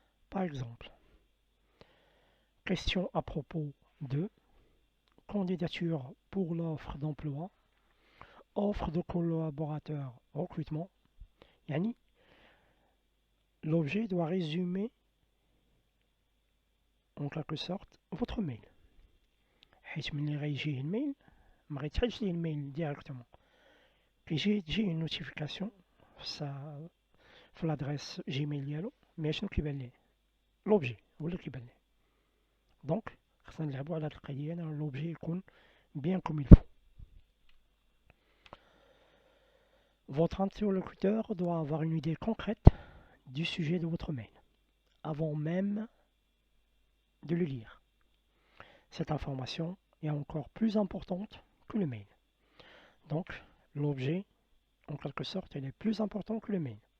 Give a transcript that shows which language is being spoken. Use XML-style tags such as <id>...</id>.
<fr>Par exemple, question à propos de candidature pour l'offre d'emploi, offre de collaborateur, recrutement. Yani, l'objet doit résumer en quelque sorte votre mail.</fr> <ar>حيث ملي غيجي الميل ما غيتحلش ليه الميل ديريكتومون كيجي تجي</ar> <fr>une notification</fr> <ar>في l'adresse Gmail ديالو، مي شنو كيبان ليه؟ لوبجي هو اللي كيبان ليه. دونك خصنا نلعبو على هاد القضية أن لوبجي يكون</ar> <fr>bien comme il faut. Votre interlocuteur doit avoir une idée concrète du sujet de votre mail avant même de le lire. Cette information est encore plus importante que le mail. Donc, l'objet, en quelque sorte, il est plus important que le mail.</fr>